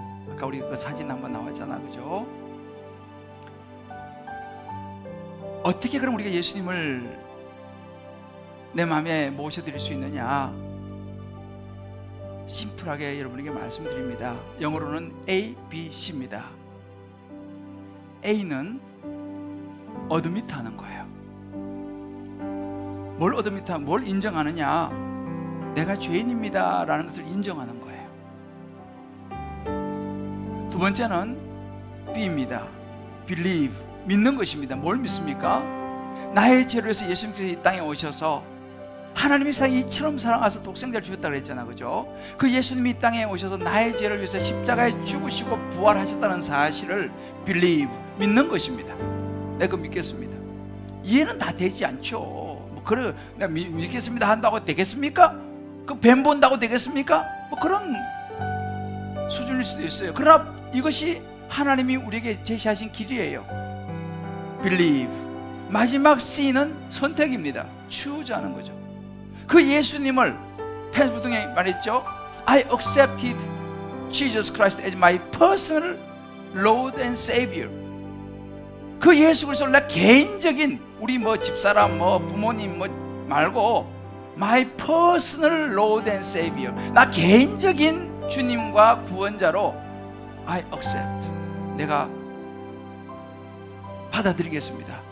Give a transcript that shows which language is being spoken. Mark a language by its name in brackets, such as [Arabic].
[Korean] 아까 우리 그 사진 한번 나왔잖아, 그죠? 어떻게 그럼 우리가 예수님을 내 마음에 모셔드릴 수 있느냐? 심플하게 여러분에게 말씀드립니다. 영어로는 A, B, C입니다. A는 어드미트 하는 거예요. 뭘 어드미트 하면 뭘 인정하느냐? 내가 죄인입니다 라는 것을 인정하는 거예요. 두 번째는 B입니다. Believe, 믿는 것입니다. 뭘 믿습니까? 나의 죄로 해서 예수님께서 이 땅에 오셔서 하나님이 세상에 이처럼 사랑하셔서 독생자를 주셨다고 그랬잖아, 그죠? 그 예수님이 이 땅에 오셔서 나의 죄를 위해서 십자가에 죽으시고 부활하셨다는 사실을 believe, 믿는 것입니다. 내가 믿겠습니다. 이해는 다 되지 않죠. 뭐 그래, 내가 믿겠습니다 한다고 되겠습니까? 그 뱀 본다고 되겠습니까? 뭐 그런 수준일 수도 있어요. 그러나 이것이 하나님이 우리에게 제시하신 길이에요. [English] believe. [Korean] 마지막 C는 선택입니다. choose 하는 거죠. 그 예수님을 펜스 부통령이 말했죠. [English] I accepted Jesus Christ as my personal Lord and Savior. [Korean] 그 예수 그리스도를 나 개인적인, 우리 뭐 집사람 뭐 부모님 뭐 말고 [English] my personal Lord and Savior, [Korean] 나 개인적인 주님과 구원자로 [English] I accept, [Korean] 내가 받아들이겠습니다.